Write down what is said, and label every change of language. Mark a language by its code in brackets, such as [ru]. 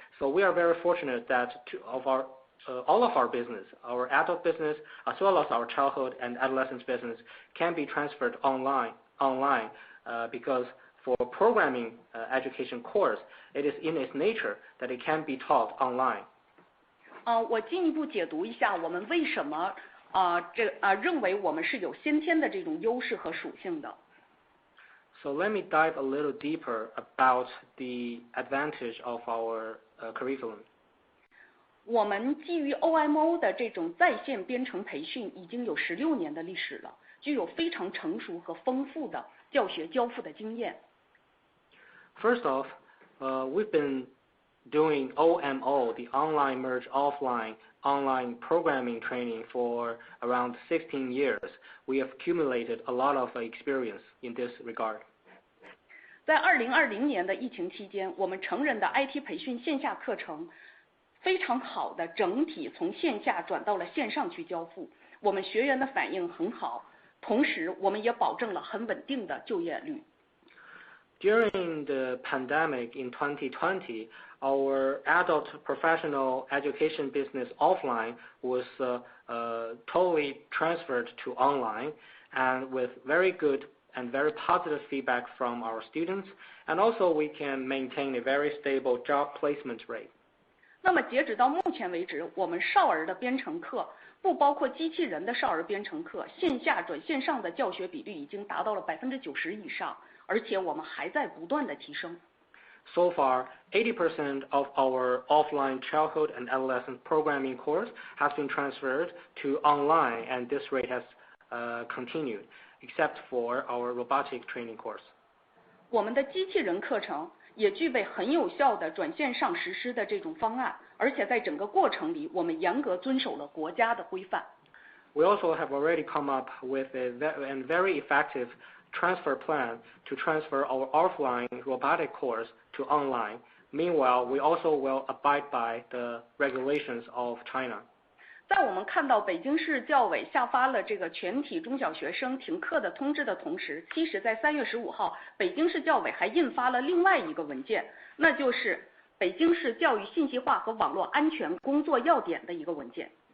[en] So we are very fortunate that all of our business, our adult business, as well as our childhood and adolescence business, can be transferred online, because for programming education course, it is in its nature that it can be taught online. [zh] 我进一步解读一下我们为什么认为我们是有先天的这种优势和属性的。 [en] So let me dive a little deeper about the advantage of our curriculum. [zh] 我们基于 OMO 的这种在线编程培训已经有16年的历史了，具有非常成熟和丰富的教学交付的经验。 [en] First off, we've been doing OMO, the online merge offline online programming training, for around 16 years. We have accumulated a lot of experience in this regard. [zh] 在2020年的疫情期间，我们成人的 IT 培训线下课程非常好的整体从线下转到了线上去交付，我们学员的反应很好，同时我们也保证了很稳定的就业率。 [en] During the pandemic in 2020, our adult professional education business offline was totally transferred to online, and with very good and very positive feedback from our students, and also we can maintain a very stable job placement rate. [zh] 那么截止到目前为止，我们少儿的编程课，不包括机器人的少儿编程课，线下转线上的教学比率已经达到了90%以上，而且我们还在不断的提升。 [en] So far, 80% of our offline childhood and adolescent programming course has been transferred to online, and this rate has continued, except for our robotic training course. [zh] 我们的机器人课程也具备很有效的转线上实施的这种方案，而且在整个过程里，我们严格遵守了国家的规范。 [en] We also have already come up with a very effective transfer plan to transfer our offline robotic course to online. Meanwhile, we also will abide by the regulations of China. [zh] 在我们看到北京市教委下发了这个全体中小学生停课的通知的同时，其实在3月15号，北京市教委还印发了另外一个文件，那就是北京市教育信息化和网络安全工作要点的一个文件。